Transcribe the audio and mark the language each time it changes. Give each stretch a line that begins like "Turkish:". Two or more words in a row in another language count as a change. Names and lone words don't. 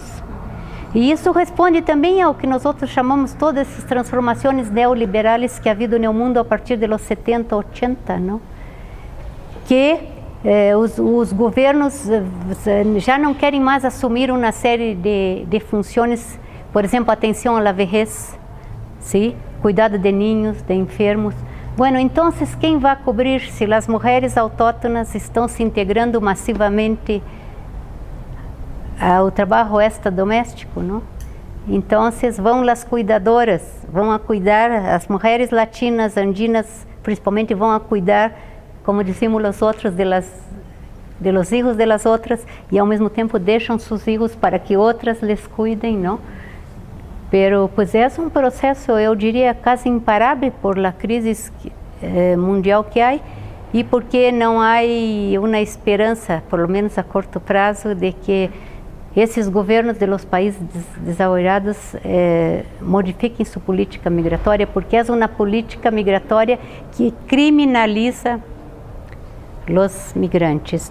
Portuguese: E isso responde também ao que nós outros chamamos todas essas transformações neoliberais que ha havido no mundo a partir dos 70, 80, não? Que os governos já não querem mais assumir uma série de funções, por exemplo, atenção à vejez, ¿sí?
Spanish: Cuidado de niños, de enfermos.
Portuguese: Bueno, então, quem vai cobrir se as mulheres autóctonas estão se integrando massivamente ao trabalho extradoméstico, não? Então, vão as cuidadoras, vão a cuidar, as mulheres latinas, andinas, principalmente vão a cuidar, como dizemos os outros,
Spanish: de los hijos de las
Portuguese: outras, e ao mesmo tempo deixam seus filhos para que outras les cuidem, não?
Spanish: Pero pues
Portuguese: é um processo, eu diria, quase imparável
Spanish: por la
Portuguese: crise mundial que há e porque não há uma esperança,
Spanish: por lo menos
Portuguese: a curto prazo, de que esses governos
Spanish: de los países
Portuguese: desenvolvidos modifiquem sua política migratória, porque é uma política migratória que criminaliza os migrantes.